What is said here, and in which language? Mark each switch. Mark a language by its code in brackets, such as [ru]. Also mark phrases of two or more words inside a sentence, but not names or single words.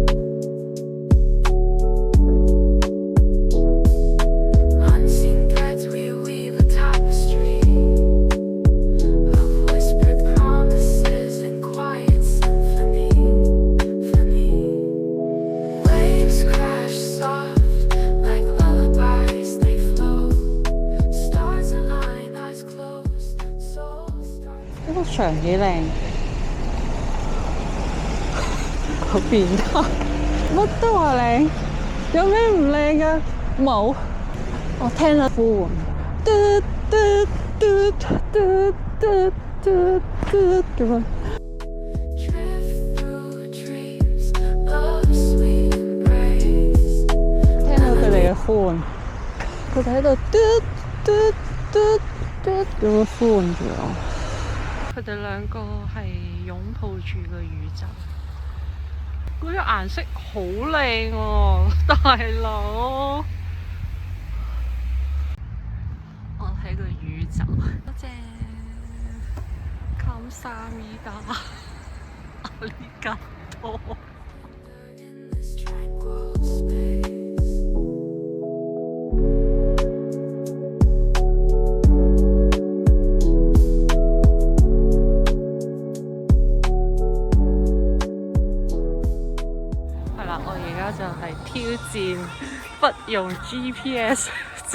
[en] Unseen threads we weave a tapestry of whispered promises and quiet symphony. Waves crash soft like lullabies, they flow. Stars align, eyes closed, souls start. [yue] 呢個牆幾靚，好變態，乜都話靚，有咩唔靚㗎？冇，我聽到呼喚，嘟嘟嘟嘟嘟嘟嘟咁樣。 [en] Drift through dreams, love's sweet embrace. [yue] 聽到佢哋嘅呼喚，佢哋喺度嘟嘟嘟嘟咁樣呼喚住我。佢哋兩個係擁抱住個宇宙，嗰啲顏色好靚喎，大佬！我睇個宇宙，多謝감사합니다阿里嘎多。 [en] In this tranquil space. [yue] 挑戰不用 GPS 之